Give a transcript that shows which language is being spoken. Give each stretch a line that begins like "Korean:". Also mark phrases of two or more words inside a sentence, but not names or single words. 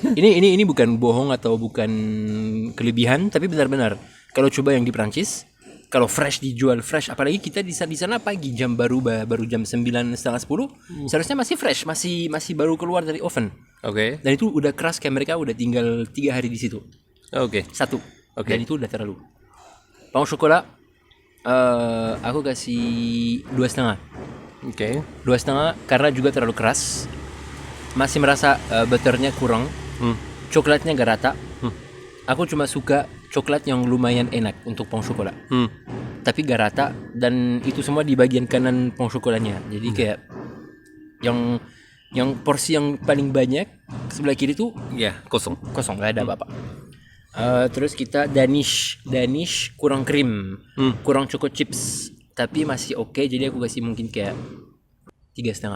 Indonesian: Ini bukan bohong atau bukan kelebihan, tapi benar-benar kalau coba yang di Prancis, kalau fresh dijual fresh, apalagi kita di sana pagi jam baru jam 9:30 10, seharusnya masih fresh, masih baru keluar dari oven. Oke. Dan itu udah keras kayak mereka udah tinggal 3 hari di situ. Oke. 1. Oke. Dan itu udah terlalu.
French: Pain au chocolat,
Indonesian: aku kasih 2,5. Oke. 2,5 karena juga terlalu keras. Masih merasa butternya kurang. Coklatnya gak rata. Aku cuma suka coklat yang lumayan enak untuk
French: pain au chocolat.
Indonesian: Tapi gak rata dan itu semua di bagian kanan
French: pain au chocolatnya.
Indonesian: Jadi kayak yang Yang porsi yang paling banyak sebelah kiri tuh Ya, kosong. kosong, nggak ada apa-apa. Terus kita Danish kurang krim, kurang
English: choco chips,
Indonesian: tapi masih oke. Jadi aku kasih mungkin kayak 3,5.